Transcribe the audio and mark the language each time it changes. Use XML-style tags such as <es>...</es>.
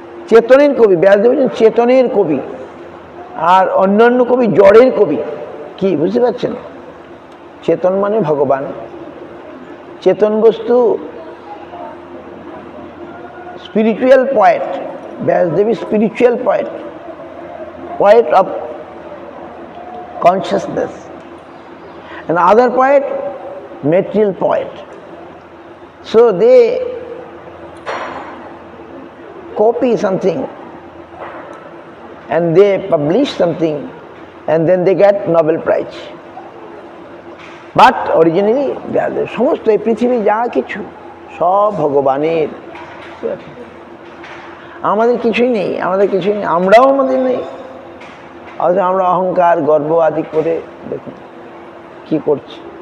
<bn>চেতনের কবি ব্যাসদেব হচ্ছেন, চেতনের কবি, আর অন্যান্য কবি জড়ের কবি। কি বুঝতে পারছেন? চেতন মানে ভগবান, চেতন বস্তু,</bn> <en>Spiritual poet. Vyasadev is spiritual poet, poet of consciousness, and other poet, material poet. So they copy something and they publish something and then they get Nobel Prize. But originally</en> <bn>সমস্ত এই পৃথিবী যা কিছু সব ভগবানের। আমাদের কিছুই নেই, আমাদের কিছুই নেই, আমরাও আমাদের নেই। অথচ আমরা অহংকার গর্ব আদি করে দেখুন কি করছি।</bn>